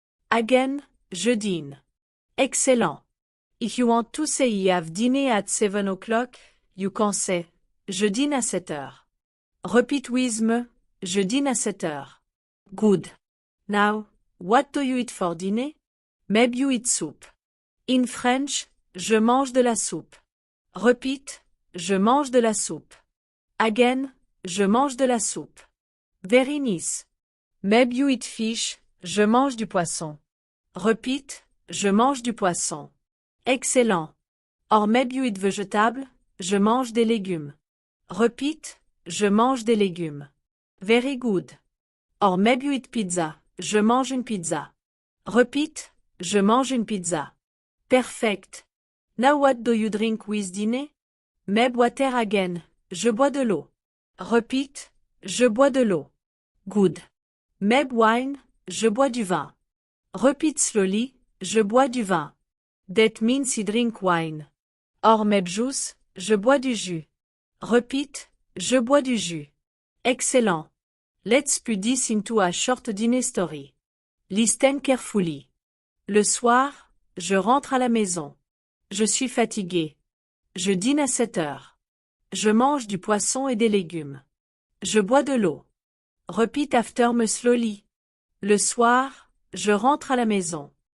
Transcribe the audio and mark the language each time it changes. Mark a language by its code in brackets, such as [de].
[en] Again, [fr] je dîne. [en] Excellent. If you want to say I have dinner at 7 o'clock, you can say, [fr] je dîne à 7 heures. [en] Repeat with me, [fr] je dîne à 7 heures. [en] Good. Now, What do you eat for dinner? Maybe you eat soup. In French, [fr] je mange de la soupe. [en] Repeat, [fr] je mange de la soupe. [en] Again, [fr] je mange de la soupe. [en] Very nice. Maybe you eat fish, [fr] je mange du poisson. [en] Repeat, [fr] je mange du poisson. [en] Excellent. [fr] Or maybe you eat vegetable, je mange des légumes. Repeat, je mange des légumes. Very good. [en] Or maybe you eat pizza, [fr] je mange une pizza. [en] Repeat, [fr] je mange une pizza. [en] Perfect. Now what do you drink with dinner? Maybe water again, [fr] je bois de l'eau. [en] Repeat, [fr] je bois de l'eau. [en] Good. Maybe wine, [fr] je bois du vin. [en] Repeat slowly, [fr] je bois du vin. [en] That means you drink wine. Or maybe juice, [fr] je bois du jus. [en] Repeat, [fr] je bois du jus. [en] Excellent. Let's put this into a short dinner story. Listen carefully. [fr] Le soir, je rentre à la maison. Je suis fatigué. Je dîne à 7 heures. Je mange du poisson et des légumes. Je bois de l'eau. [en] Repeat after me slowly. [fr] Le soir, je rentre à la maison.